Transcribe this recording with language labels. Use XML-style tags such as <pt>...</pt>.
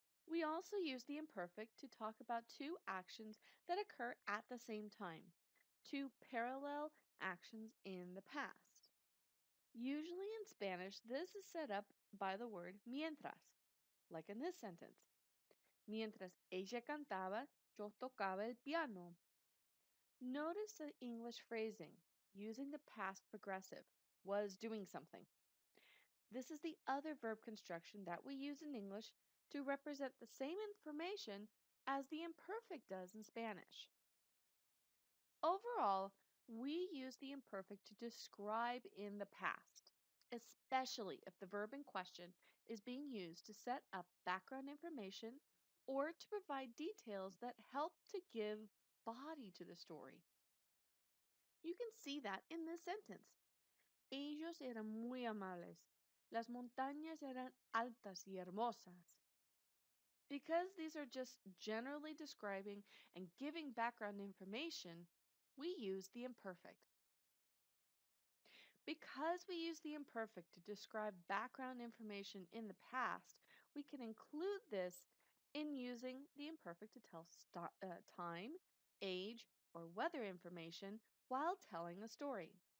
<en>We also use the imperfect to talk about 2 actions that occur at the same time, 2 parallel actions in the past. Usually in Spanish, this is set up by the word mientras, like in this sentence.</en> <es>Mientras ella cantaba, yo tocaba el piano.</es> <en>Notice the English phrasing, using the past progressive, was doing something. This is the other verb construction that we use in English to represent the same information as the imperfect does in Spanish. Overall, we use the imperfect to describe in the past, especially if the verb in question is being used to set up background information or to provide details that help to give body to the story. You can see that in this sentence.</en> <es>Ellos eran muy amables. Las montañas eran altas y hermosas.</es> <en>Because these are just generally describing and giving background information, we use the imperfect. Because we use the imperfect to describe background information in the past, we can include this in using the imperfect to tell time, age, or weather information while telling a story.</en>